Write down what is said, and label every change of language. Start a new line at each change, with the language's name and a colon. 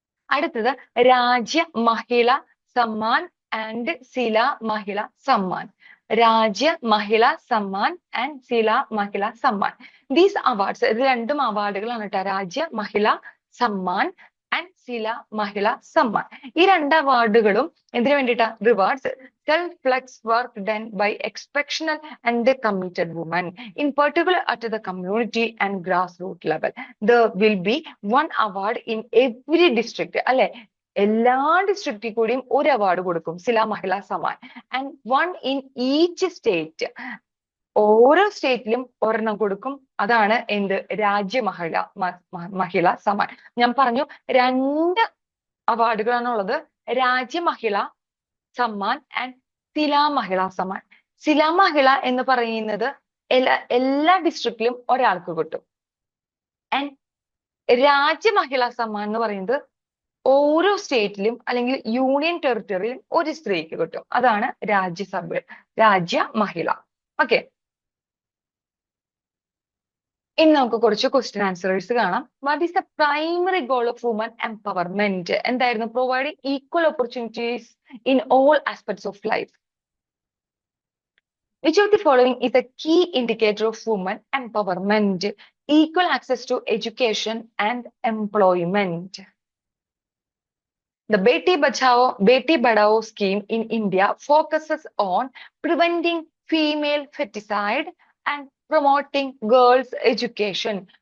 Malayalam: അടുത്തത് രാജ്യ മഹിള സമ്മാൻ ആൻഡ് സില മഹിള സമ്മാൻ. രാജ്യ മഹിള Samman and സില Mahila Samman.
English: these awards
Malayalam: ഇത് രണ്ടും അവാർഡുകളാണ് കേട്ടോ. രാജ്യ മഹിള സമ്മാൻ ആൻഡ് സില മഹിള സമ്മാൻ. ഈ രണ്ട് അവാർഡുകളും എന്തിനു വേണ്ടിയിട്ടാ?
English: Rewards self-flex work done by exceptional and committed women, in particular at the community and grassroots level. There will be one award in every district.
Malayalam: അല്ലെ, എല്ലാ ഡിസ്ട്രിക്റ്റിൽ കൂടിയും ഒരു അവാർഡ് കൊടുക്കും, സില മഹിള Samman.
English: And one in each state.
Malayalam: ഓരോ സ്റ്റേറ്റിലും ഒരെണ്ണം കൊടുക്കും. അതാണ് എന്ത്? രാജ്യ മഹിള സമ്മാൻ. ഞാൻ പറഞ്ഞു 2 അവാർഡുകളാണുള്ളത്. രാജ്യ മഹിള സമ്മാൻ ആൻഡ് സില മഹിള സമ്മാൻ. സില മഹിള എന്ന് പറയുന്നത് എല്ലാ ഡിസ്ട്രിക്റ്റിലും ഒരാൾക്ക് കിട്ടും. ആൻഡ് രാജ്യ മഹിള സമ്മാൻ എന്ന് പറയുന്നത് ഓരോ സ്റ്റേറ്റിലും അല്ലെങ്കിൽ യൂണിയൻ ടെറിട്ടറിയിലും ഒരു സ്ത്രീക്ക് കിട്ടും. അതാണ് രാജ്യ മഹിള. ഓക്കെ, ഇനി നമുക്ക് കുറച്ച് ക്വസ്റ്റ്യൻ ആൻസേഴ്സ് കാണാം.
English: What is the primary goal of women empowerment?
Malayalam: എന്തായിരുന്നു?
English: Providing equal opportunities in all aspects of life. Which of the following is a key indicator of women empowerment? Equal access to education and employment. The Beti Badhao scheme in India focuses on preventing female feticide and promoting girls' education.